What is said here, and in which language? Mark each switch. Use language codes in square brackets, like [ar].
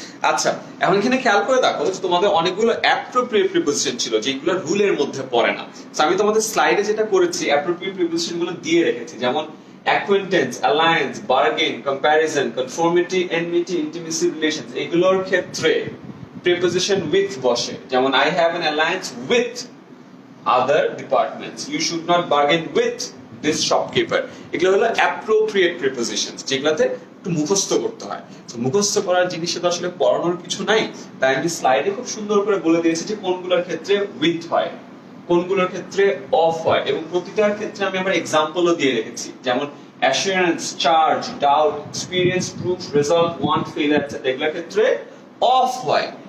[bn] আচ্ছা, এখন এখানে খেয়াল করে দেখো যে তোমাদের অনেকগুলো অ্যাপ্রোপ্রিয়েট প্রিপোজিশন ছিল যেগুলো রুলের মধ্যে পড়ে না। আমি তোমাদের স্লাইডে যেটা করেছি অ্যাপ্রোপ্রিয়েট প্রিপোজিশন গুলো দিয়ে রেখেছি, যেমন acquaintance, alliance, bargain, comparison, conformity, enmity, intimacy, relations, এগুলোর ক্ষেত্রে preposition with বসে। [en] যেমন I have an alliance with other departments. You should not bargain with this shopkeeper. [bn] এগুলো হলো appropriate prepositions, যেগুলোতে একটু মুখস্থ করতে হয়। তো মুখস্থ করার জিনিসে তো আসলে পড়ানোর কিছু নাই, তাই আমি স্লাইডে খুব সুন্দর করে বলে দিয়েছি যে কোনগুলোর ক্ষেত্রে with হয়, কোনগুলোর ক্ষেত্রে অফ হয়, এবং প্রতিটার ক্ষেত্রে আমি আমার এক্সাম্পলও দিয়ে রেখেছি, যেমন assurance, charge, doubt, experience, proof, result, want, failure, এগুলোর ক্ষেত্রে অফ হয়।